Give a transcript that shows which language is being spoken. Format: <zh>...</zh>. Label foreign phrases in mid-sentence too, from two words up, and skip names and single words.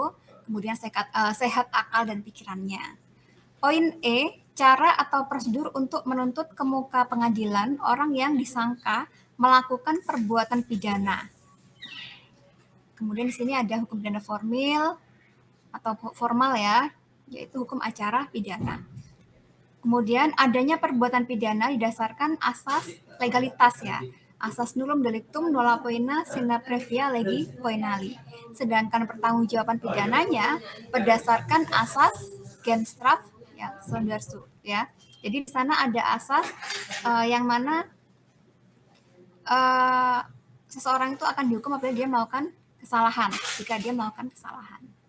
<id>Kemudian sehat akal dan pikirannya. Poin E, cara atau prosedur untuk menuntut ke muka pengadilan orang yang disangka melakukan perbuatan pidana. Kemudian di sini ada hukum pidana formal atau formal ya, yaitu hukum acara pidana. Kemudian adanya perbuatan pidana didasarkan asas legalitas ya, asas</id> <la>nullum delictum nulla poena sine previa legi poenali.</la> <id>Sedangkan pertanggungjawaban pidananya berdasarkan asas genstraf ya, sondersu ya. Jadi di sana ada asas yang mana seseorang itu akan dihukum apabila dia melakukan kesalahan, jika dia melakukan kesalahan.</id>